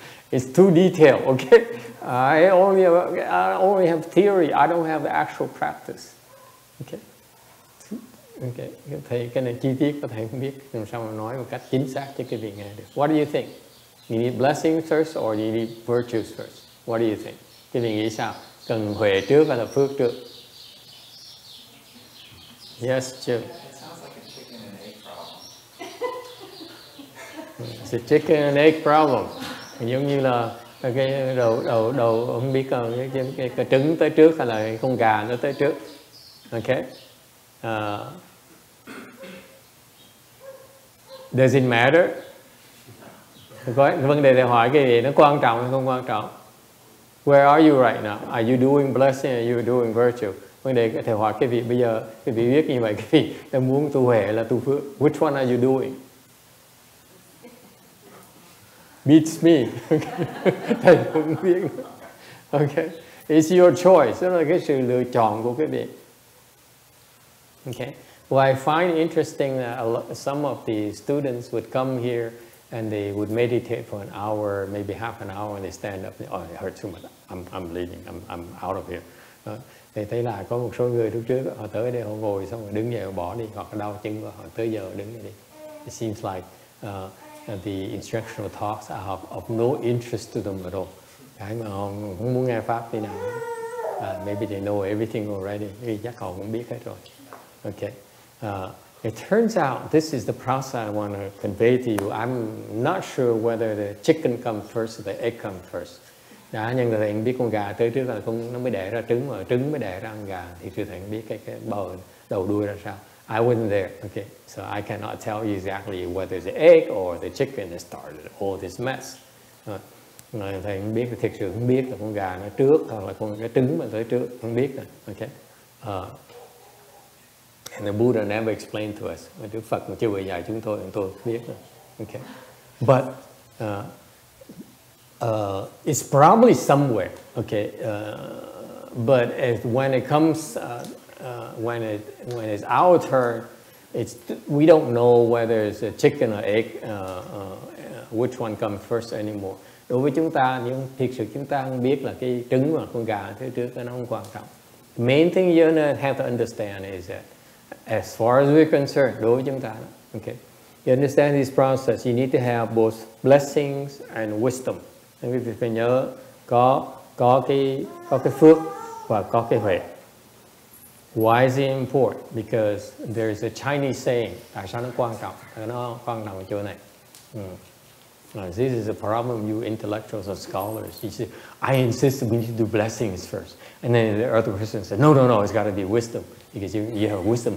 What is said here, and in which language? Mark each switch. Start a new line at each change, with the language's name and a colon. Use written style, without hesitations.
English: It's too detailed, okay? I only have theory. I don't have the actual practice. Okay. Okay.
Vietnamese: Thầy cái này chi tiết có thể không biết làm sao mà nói một cách chính xác cho cái vị nghe được.
English: What do you think? You need blessings first or you need virtues first? What do you think?
Vietnamese: Cái vị nghĩ sao? Cần huệ trước hay là phước trước?
English: Yes, Jim. It sounds like a chicken and egg problem. It's a chicken and egg problem.
Vietnamese: Giống như là cái đầu không biết cái trứng tới trước hay là cái con gà nó tới trước. Okay.
English: Does it matter?
Vietnamese: Vấn đề thầy hỏi cái gì nó quan trọng hay không quan trọng?
English: Where are you right now? Are you doing blessing or are you doing virtue?
Vietnamese: Vấn đề thầy hỏi cái vị bây giờ, cái vị biết như vậy, cái vị đang muốn tu huệ là tu phước.
English: Which one are you doing? Beats me.
Vietnamese: Thầy không biết.
English: Okay. It's your choice.
Vietnamese: Đó là cái sự lựa chọn của cái vị.
English: Okay. Well, I find interesting that some of the students would come here and they would meditate for an hour, maybe half an hour, and they stand up. Oh, it hurts too much. I'm leaving. I'm out of here.
Vietnamese: Thì thấy là có một số người lúc trước họ tới đây họ ngồi xong rồi đứng dậy họ bỏ đi, hoặc là đau chân và họ tới giờ đứng đi.
English: It seems like the instructional talks are of no interest to them at all.
Vietnamese: Cái mà họ không muốn nghe pháp đi nào.
English: Maybe they know everything already.
Vietnamese: Vì chắc họ cũng biết hết rồi.
English: Okay. It turns out this is the process I want to convey to you. I'm not sure whether the chicken comes first or the egg comes first.
Vietnamese: Nhưng mà thầy biết con gà tới trước là nó mới đẻ ra trứng, mà trứng mới đẻ ra con gà, thì thầy không biết cái đầu đuôi ra sao.
English: I wasn't there, okay, so I cannot tell you exactly whether the egg or the chicken that started all this mess.
Vietnamese: Thầy không biết, thực sự không biết là con gà nó trước hoặc là cái trứng mà tới trước, không biết rồi, okay.
English: And the Buddha never explained to us.
Vietnamese: Đức Phật mà chưa bao giờ chúng tôi không biết nữa.
English: Okay. But it's probably somewhere. Okay. But when it comes, when it's our turn, we don't know whether it's a chicken or egg, which one comes first anymore.
Vietnamese: Đối với chúng ta, nhưng thực sự chúng ta không biết là cái trứng hoặc con gà thứ trước nó không quan trọng.
English: The main thing you have to understand is that as far as we're concerned,
Vietnamese: đối với chúng ta,
English: okay, you understand this process, you need to have both blessings and wisdom.
Vietnamese: Quý vị phải nhớ có cái phước và có cái huệ.
English: Why is it important? Because there is a Chinese saying.
Vietnamese: Tại sao nó quan trọng? Nó quan trọng ở chỗ này.
English: This is a problem, you intellectuals or scholars. You say, I insist we need to do blessings first. And then the other person said, no, it's got to be wisdom. Because you have wisdom.